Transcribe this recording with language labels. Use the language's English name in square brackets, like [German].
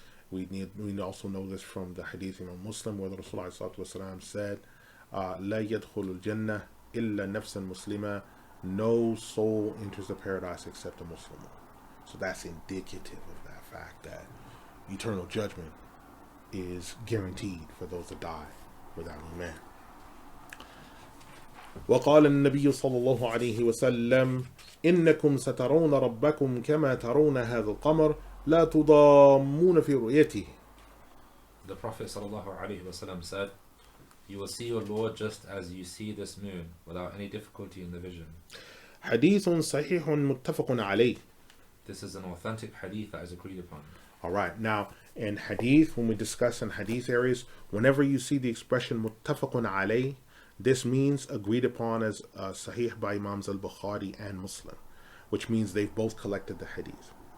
[English] We also know this from the hadith of Muslim, where the Rasulullah said, [Arabic] La yadkhulul jannah illa nafsan muslima [English] no soul enters the paradise except a Muslim. So that's indicative of that fact that eternal judgment is guaranteed for those that die without Iman. [Arabic] وقال النبي صلى الله عليه وسلم إنكم سترون ربكم كما ترون هذا القمر لا تضامون في رؤيته. [English] The Prophet ﷺ said, "You will see your Lord just as you see this moon, without any difficulty in the vision." [Arabic] حديث صحيح متفق عليه. [English] This is an authentic hadith that is agreed upon. All right, now in hadith, when we discuss in hadith areas, whenever you see the expression muttafaqun alayh, this means agreed upon as sahih by Imams al-Bukhari and Muslim, which means they've both collected the hadith.